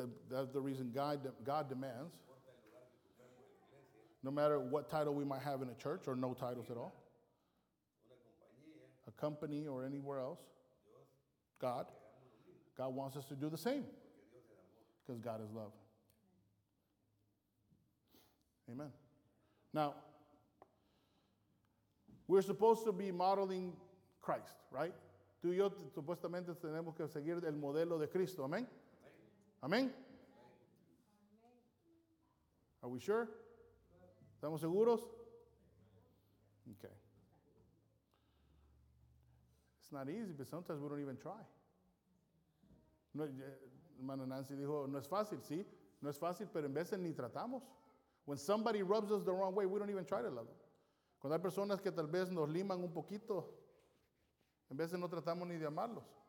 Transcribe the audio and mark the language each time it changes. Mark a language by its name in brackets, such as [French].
[English] That's the reason God demands, no matter what title we might have in a church or no titles at all, a company or anywhere else, God wants us to do the same. Because God is love. Amen. Now, we're supposed to be modeling Christ, right? [Spanish] Tú y yo supuestamente tenemos que seguir el modelo de Cristo. ¿Amén? ¿Amén? [English] Are we sure? [Spanish] ¿Estamos seguros? [English] Okay. It's not easy, but sometimes we don't even try. [Spanish] Hermana Nancy dijo, no es fácil, ¿sí? No es fácil, pero en veces ni tratamos. [English] When somebody rubs us the wrong way, we don't even try to love them. [Spanish] Cuando hay personas que tal vez nos liman un poquito, en veces no tratamos ni de amarlos.